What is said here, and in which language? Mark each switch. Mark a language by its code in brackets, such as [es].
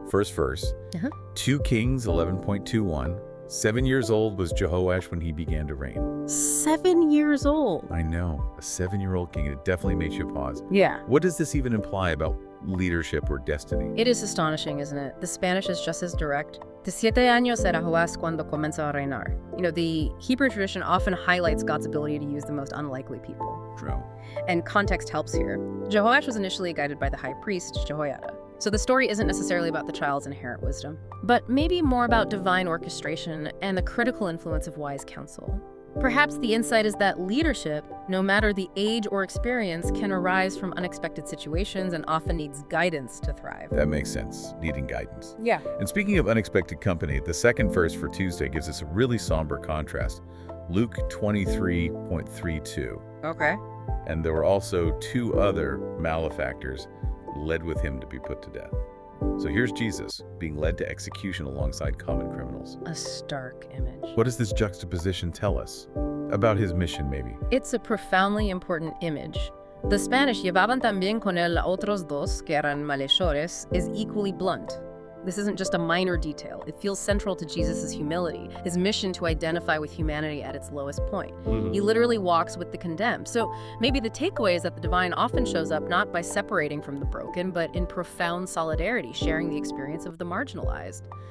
[en] First verse, 2 Kings 11.21. 7 years old was Jehoash when he began to reign. 7 years old. I know, a 7-year-old king. It definitely makes you pause. Yeah. What does this even imply about leadership or destiny? It is astonishing, isn't it? The Spanish is just as direct. [es] De 7 años era Joás cuando comenzó a reinar. [en] The Hebrew tradition often highlights God's ability to use the most unlikely people. True. And context helps here. Jehoash was initially guided by the high priest, Jehoiada. So the story isn't necessarily about the child's inherent wisdom, but maybe more about divine orchestration and the critical influence of wise counsel. Perhaps the insight is that leadership, no matter the age or experience, can arise from unexpected situations and often needs guidance to thrive. That makes sense, needing guidance. Yeah. And speaking of unexpected company, the second verse for Tuesday gives us a really somber contrast. Luke 23.32. Okay. And there were also 2 other malefactors led with him to be put to death. So here's Jesus being led to execution alongside common criminals. A stark image. What does this juxtaposition tell us? About his mission, maybe? It's a profoundly important image. The Spanish [es] llevaban también con él a otros dos, que eran malhechores, [en] is equally blunt. This isn't just a minor detail. It feels central to Jesus' humility, his mission to identify with humanity at its lowest point. He literally walks with the condemned. So maybe the takeaway is that the divine often shows up not by separating from the broken, but in profound solidarity, sharing the experience of the marginalized.